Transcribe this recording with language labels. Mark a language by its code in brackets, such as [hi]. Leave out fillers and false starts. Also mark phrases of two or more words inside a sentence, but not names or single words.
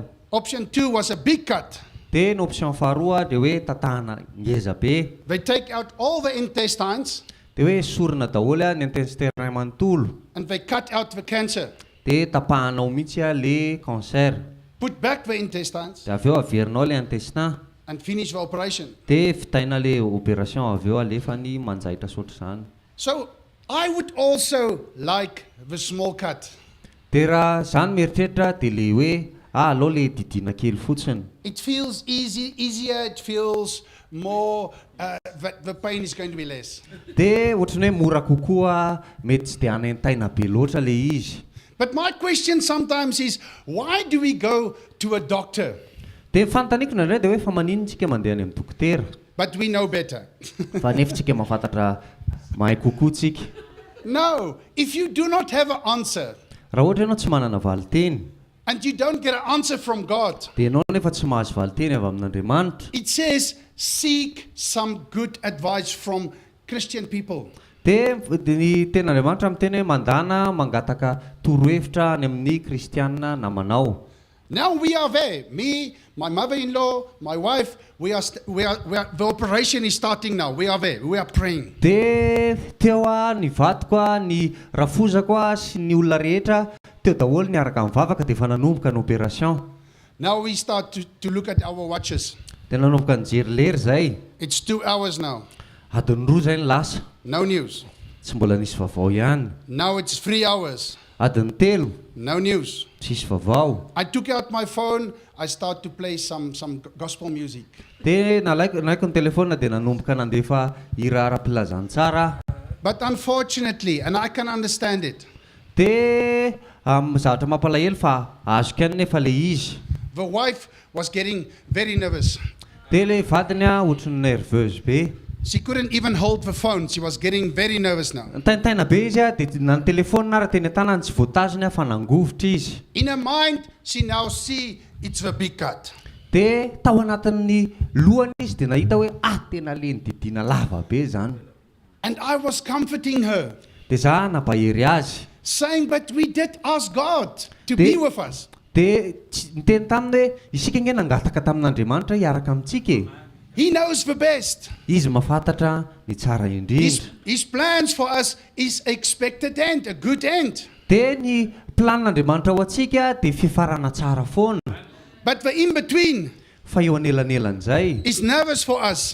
[en] Option 2 was a big cut. [mg] Dia ny option faharoa dia hoe tatahana ngeza be. [en] They take out all the intestines [mg] Dia hoe esorina daholo ny intestin manontolo. [en] and they cut out the cancer. [mg] Dia tapahanao mihitsy le cancer. [en] Put back the intestines [mg] Dia avy eo averinao le intestin. [en] and finish the operation. [mg] Dia fitaina le opération avy eo alefa ny manjaitra sotra izany. [en] So I would also like the small cut. [mg] Dia raha izany mieritreritra dia le hoe alao le didina kely fotsiny. [en] It feels easier, it feels more, the pain is going to be less. [mg] Dia ohatrany hoe mora kokoa, mety tsy dia hanentaina be loatra le izy. [en] But my question sometimes is, why do we go to a doctor? [mg] Dia fanontaniako nandray dia hoe fa maninona tsika mandeha any amin'ny dokotera? [en] but we know better. [mg] fa nefa tsika mahafantatra mahay kokoa tsika. [en] No, if you do not have an answer, [mg] Raha ohatra ianao tsy manana valiteny, [en] and you don't get an answer from God, [mg] dia ianao nefa tsy mahazo valiteny avy amin'Andriamanitra, [en] it says, seek some good advice from Christian people. [mg] dia ny ten'Andriamanitra miteny hoe mandana mangataka torohevitra any amin'ny kristianina namanao. [en] Now we are there. Me, my mother-in-law, my wife, the operation is starting now. We are there. We are praying. [mg] Dia teo ny vadiko ny rafozako sy ny olona rehetra teo daholo niaraka mivavaka dia efa nanomboka ny opération. [en] Now we start to look at our watches. [mg] Dia nanomboka nijery lery zay. [en] It's 2 hours now. [mg] Adiny roa zay ny lasa. [en] No news. [mg] Tsy mbola nisy vaovao ihany. [en] Now it's 3 hours. [mg] Adiny telo. [en] No news. [mg] Tsisy vaovao. [en] I took out my phone. I start to play some gospel music. [mg] Dia nalaiko ny telefona dia nanomboka nandefa hira ara-pilazantsara. [en] But unfortunately, and I can understand it, [mg] Dia zavatra mampalahelo fa azo kany nefa le izy. [en] the wife was getting very nervous. [mg] Dia le vadiny ohatrany nerveuse be. [en] She couldn't even hold the phone. She was getting very nervous now. [mg] Taintaina be izy dia na ny telefona raha teny an-tanany tsy voatazony fa nangovotra izy. [en] In her mind, she now see it's the big cut. [mg] Dia tao anatin'ny lohany izy dia nahita hoe tena le nididina lava be zany. [en] And I was comforting her, [mg] Dia za nampahery azy. [en] saying, but we did ask God to be with us. [mg] Dia niteny taminy hoe isika nge nangataka tamin'Andriamanitra hiaraka amintsika e. [en] He knows the best. [mg] Izy mahafantatra ny tsara indrindra. [en] His plans for us is expected end, a good end. [mg] Dia ny planin'Andriamanitra ho antsika dia fifarana tsara foana. [en] But the in-between [mg] Fa eo anelanelan'izay [en] is nervous for us.